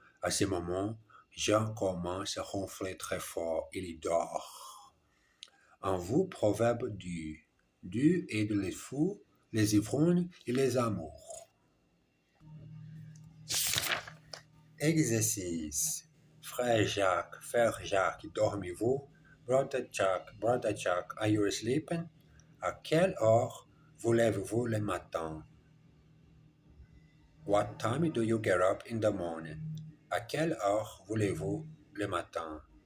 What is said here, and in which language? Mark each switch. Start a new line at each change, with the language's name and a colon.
French: À ce moment, Jean commence à ronfler très fort, il dort. En vous, proverbe du et de les fous, les ivrognes et les amours. Exercice. Frère Jacques, dormez-vous?
English: Brother Jack, are you sleeping?
French: À quelle heure vous lèvez-vous le matin?
English: What time do you get up in the morning?
French: À quelle heure vous lèvez-vous le matin?